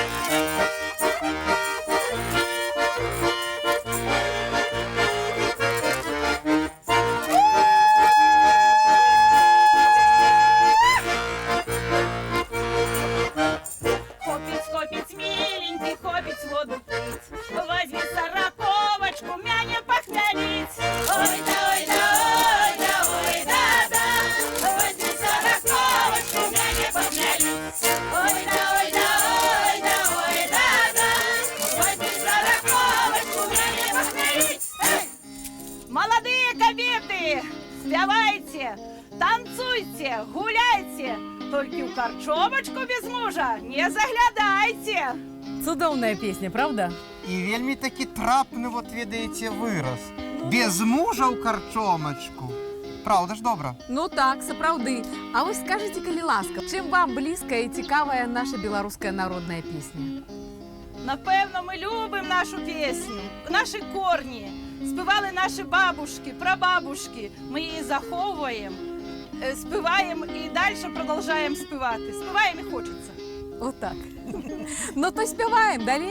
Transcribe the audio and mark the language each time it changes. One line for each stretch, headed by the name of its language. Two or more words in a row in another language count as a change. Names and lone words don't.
Belarusian: Хопить, миленький, хопить воду пить. Возьми сороковочку, мяне похмелить. Ой да, ой да, ой да, ой да, да. Возьми сороковочку, мяне похмелить. Ой да, ой да, ой да, ой да, да. Возьми сороковочку, мяне похмелить. Молодые кабеты, спявайте, танцуйте, гуляйте. Только в корчомочку без мужа не заглядайте. Цудоўная песня, правда? І вельмі такі трапны, вот ведаеце, выраз. Без мужа ў карчомачку. Правда ж добра? Ну так, сапраўды. А вось скажыце, калі ласка, чым вам блізкая і цікавая наша беларуская народная песня?
Ukrainian: Напевно, ми любимо нашу пісню, наші корні. співали наші бабушки, прабабушки. Ми її заховуємо, співаємо і далі продовжуємо співати. Співаємо і хочеться. Отак. Ну то співаємо далі.